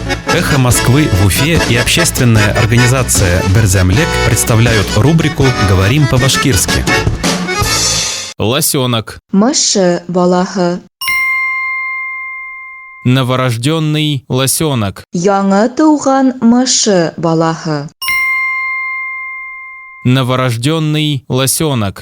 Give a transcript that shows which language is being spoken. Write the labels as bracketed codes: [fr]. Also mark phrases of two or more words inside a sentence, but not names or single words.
[ru] Эхо Москвы в Уфе и общественная организация Берзямлек представляют рубрику «Говорим по-башкирски». Лосенок. [ba] Мышы балаһы. [ru] Новорожденный лосенок. [ba] Яңы тыуган мышы балаһы. [ru] Новорожденный лосенок.